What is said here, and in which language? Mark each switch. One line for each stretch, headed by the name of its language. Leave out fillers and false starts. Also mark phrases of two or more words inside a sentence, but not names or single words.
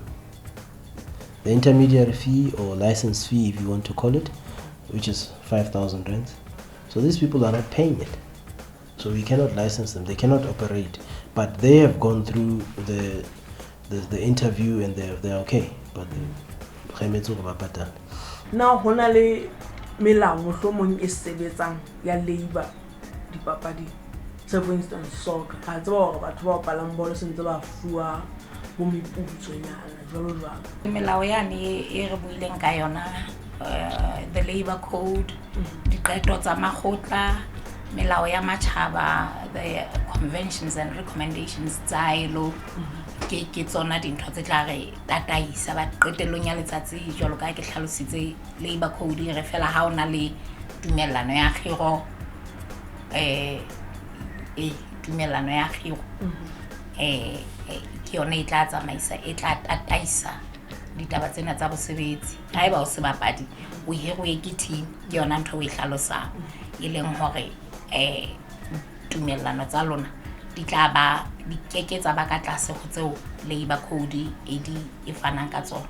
English: The intermediary fee or license fee, if you want to call it, which is 5,000 rands. So these people are not paying it, so we cannot license them. They cannot operate, but they have gone through the interview and they're okay. But
Southern Sotho: now honale melao mohlomong e sebetsang ya labor dipapadi.
English: So for instance, soccer,
Southern Sotho: ha tsaba hore batho ba bapalang bolo sentse ba fuwa bo meputso-nyana jwalo jwalo. Melao yane e re buileng ka yona,
English: the labor code,
Southern Sotho: diqeto tsa makgotla, melao ya matjhaba,
English: the conventions and recommendations
Southern Sotho: tsa ILO, ke tsona dintho tse tla re tataisa ba qetellong ya letsatsi jwalo ka ke hlalositse
English: labor code
Southern Sotho: re fela ha ona le tumellano ya khiro tumellano ya khiro ke yona e tla tsamaisa e tla tataisa ditaba tsena tsa bosebetsi ha eba o se bapadi o hiruwe ke team ke yona ntho o e hlalosa e leng hore tumellano tsa lona di tla ba di keketsa ba ka tlase ho tseo
English: labor code
Southern Sotho: e fanang ka tsona.